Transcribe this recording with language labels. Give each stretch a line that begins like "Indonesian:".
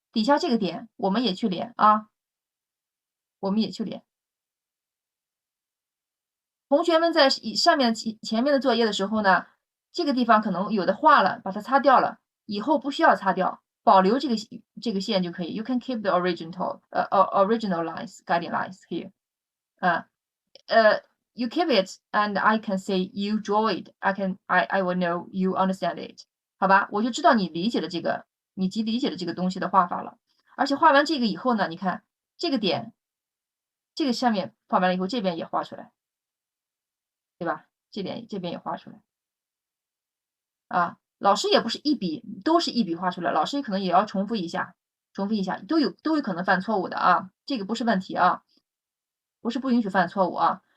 Chinese: 底下这个点我们也去连啊，我们也去连。同学们在上面前面的作业的时候呢，这个地方可能有的画了，把它擦掉了，以后不需要擦掉，保留这个线就可以。
English: You can keep the original lines, guiding lines here. You keep it, and I can say you draw it. I will know you understand it.
Chinese: 好吧，我就知道你理解了这个，你理解了这个东西的画法了。而且画完这个以后呢，你看这个点，这个下面画完了以后，这边也画出来。对吧？这边也画出来啊。老师也不是都是一笔画出来，老师可能也要重复一下，都有可能犯错误的啊，这个不是问题啊，不是不允许犯错误啊。